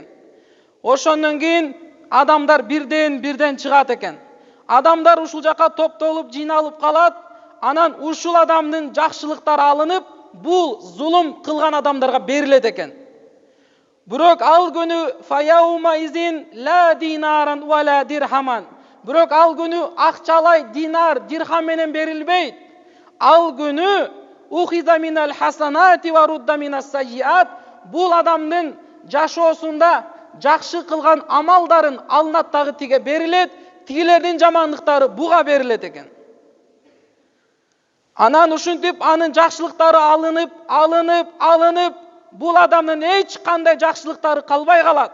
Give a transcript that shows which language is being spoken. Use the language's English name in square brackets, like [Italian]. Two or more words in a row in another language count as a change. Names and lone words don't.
[Kyrgyz] Ошондон кийин адамдар бирден чыгат экен. Адамдар ушул жака топтолуп, жыйналып калат. Анан ушул адамдын жакшылыктары алынып, бул зулум кылган адамдарга берилет экен. Бирок ал күнү [Arabic] فيوم إذن لا دينارا ولا درهما. [Kyrgyz] Бирок ал күнү акчалай динар, дирхам менен берилбейт. Ал күнү [Arabic] أخذ من الحسنات ورد من السيئات. [Kyrgyz] Бул адамдын жашоосунда жакшы кылган амалдарын алынат дагы тиге берилет, тигилердин жамандыктары буга берилет экен. Анан ушинтип анын жакшылыктары алынып, бул адамдын эч кандай жакшылыктары калбай калат.